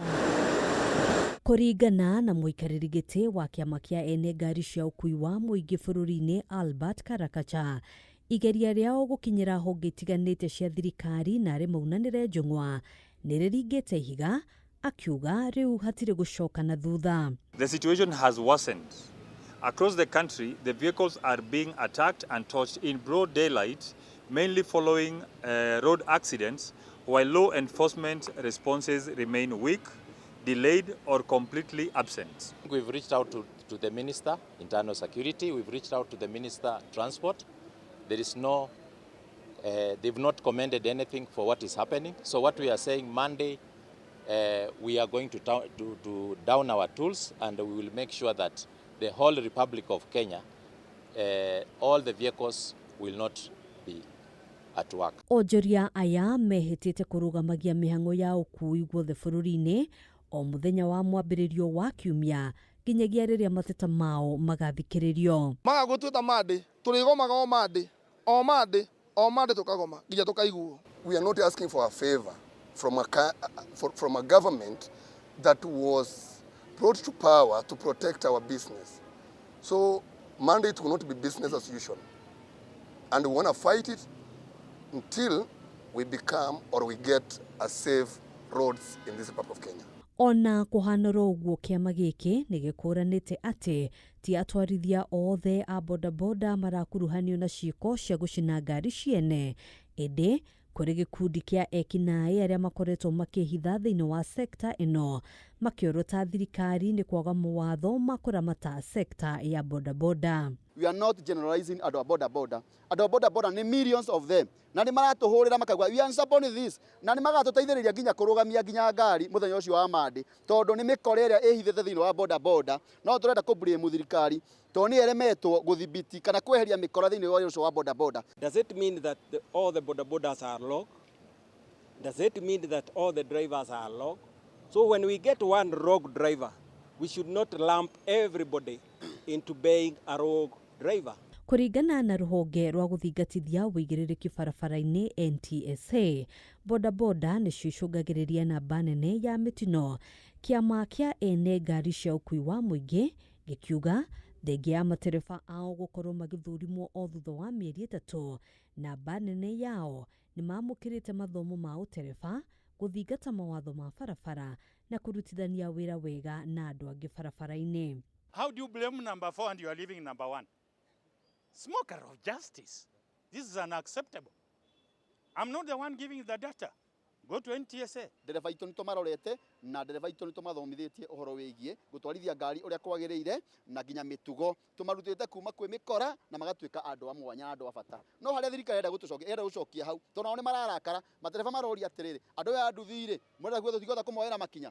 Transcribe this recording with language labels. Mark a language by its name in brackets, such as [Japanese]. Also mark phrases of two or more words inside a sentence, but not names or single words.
[Kikuyu] Kũringana na mũikarĩri gĩtĩ wa kĩama kĩa ene ngari cia ũkui wa mũingĩ bũrũri-inĩ Albert Karakacha, igeria rĩao gũkinyĩra honge itiganĩte cia thirikari na arĩ maunanĩre njũng'wa nĩ rĩringĩte ihiga, akiuga rĩu hatirĩ gũcoka na thutha. [English] The situation has worsened. Across the country, the vehicles are being attacked and torched in broad daylight, mainly following road accidents, while law enforcement responses remain weak, delayed or completely absent. We've reached out to the Minister, Internal Security. We've reached out to the Minister, Transport. There is no, they've not commended anything for what is happening. So what we are saying, Monday, we are going to down our tools and we will make sure that the whole Republic of Kenya, all the vehicles will not be at work. [Kikuyu] Onjoria aya mehĩtĩte kũrũgamagia mĩhang'o ya ũkui guothe bũrũri-inĩ o mũthenya wa mwambĩrĩrio wa kiumia nginyagia rĩrĩa mateta mao magathikĩrĩrio. Magagũtuĩta mande, tũrĩgomaga o mande tũkagoma nginya tũkaiguo. [English] We are not asking for a favor from a government that was brought to power to protect our business. So Monday it will not be business as usual. And we want to fight it until we become or we get a safe roads in this part of Kenya. [Kikuyu] Ona kũhanĩra ũguo kĩama gĩkĩ nĩ gĩkũranĩte atĩ ti atwarithia othe a bodaboda marakuruhanio na ciĩko cia gũcina ngari ciene, ĩndĩ kũrĩ gĩkundi kĩa ekinaĩ arĩa makoretwo makĩhitha thĩinĩ wa sekta ĩno makĩorota thirikari nĩ kwaga mawatho ma kũramata sekta ya bodaboda. [English] We are not generalizing our bodaboda. Our bodaboda ni millions of them. [Kikuyu] Na nĩ maratũhũrĩra makauga [English] we are supporting this. [Kikuyu] Na nĩ magatũteithĩrĩria nginya kũrũgamia nginya ngari mũthenya ũcio wa mande. Tondũ nĩ mĩkora ĩrĩa ĩhithĩte thĩinĩ wa bodaboda. No tũrenda kũblame thirikari. Tondũ nĩ eremetwo gũthibiti kana kweheria mĩkora thĩinĩ wa ũcio wa bodaboda. [English] Does it mean that all the bodabodas are locked? Does it mean that all the drivers are locked? So when we get one rogue driver, we should not lump everybody into being a rogue driver. [Kikuyu] Kũringana na rũhonge rwa gũthingatithia wĩigĩrĩrĩki barabara-inĩ NTSA, bodaboda nĩcio icũngagĩrĩria namba nene ya mĩtino. Kĩama kĩa ene ngari cia ũkui wa mũingĩ gĩkiuga thengia ya matereba ao gũkorwo magĩthũrimwo o thutha wa mĩeri 3, namba nene yao nĩ mamũkĩrĩte mathomo ma ũtereba, gũthingata mawatho ma barabara na kũrutithania wĩra wega na andũ angĩ barabara-inĩ. [English] How do you blame number 4 and you are leaving number 1? Smoker of justice. This is unacceptable. I'm not the one giving the data. Go to NTSA. [Kikuyu] Ndereba itũ nĩ tũmarorete na ndereba itũ nĩ tũmathomithĩtie ũhoro wĩgiĩ gũtwarithia ngari ũrĩa kwagĩrĩire na nginya mĩtugo. Tũmarutĩte kuma kwĩ mĩkora na magatuĩka andũ a mwanya na andũ a bata. No harĩa thirikari enda gũcokia hau tondũ nao nĩ mararakara, matereba maroria atĩrĩrĩ, andũ aya nduthi-rĩ mũrenda gwetha tũtigota kũmoera makinya.